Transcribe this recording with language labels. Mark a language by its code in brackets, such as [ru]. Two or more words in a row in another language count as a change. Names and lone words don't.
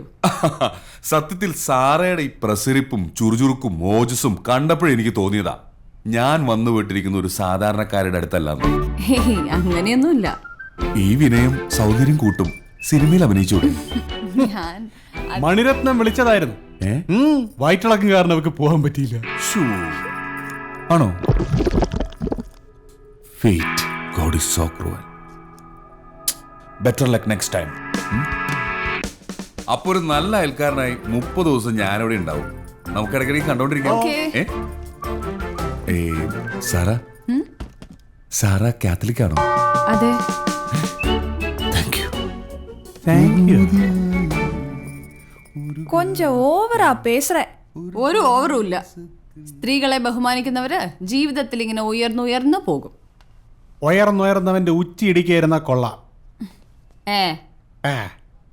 [ml] സത്യത്തിൽ സാറയുടെ ഈ പ്രസരിപ്പും ചുറുചുറുക്കും മോജസും കണ്ടപ്പോഴെനിക്ക് തോന്നിയതാ ഞാൻ വന്നു വിട്ടിരിക്കുന്ന ഒരു സാധാരണക്കാരുടെ അടുത്തല്ലാന്ന്. ഹേയ്, അങ്ങനെയൊന്നുമില്ല. ഈ വിനയം സൗന്ദര്യം കൂട്ടും. സിനിമയിൽ അഭിനയിച്ചൂടെ? ഞാൻ മണിരത്നം വിളിച്ചതായിരുന്നു. വയറ്റിളക്കം കാരണം അവർക്ക് പോകാൻ പറ്റിയില്ല. ആണോ? [en] Fate, God is so cruel. Better luck next time. [ml] അപ്പൊ ഒരു നല്ല അയൽക്കാരനായി 30 ദിവസം ഞാനിവിടെ ഉണ്ടാവും. നമുക്ക് ഇടയ്ക്കിടയ്ക്ക് കണ്ടോണ്ടിരിക്കാം. Okay. സാറ കാത്തലിക് ആണോ? അതെ. [en] thank you. [ta] கொஞ்சம் ஓவரா பேசுற. [ml] ഒരു ഓവറും ഇല്ല. സ്ത്രീകളെ ബഹുമാനിക്കുന്നവര് ജീവിതത്തിൽ ഇങ്ങനെ ഉയർന്നുയർന്നു പോകും. ഉയർന്നുയർന്നവന്റെ ഉച്ചി ഇടിക്കായിരുന്ന കൊള്ളാം. ഏ ആ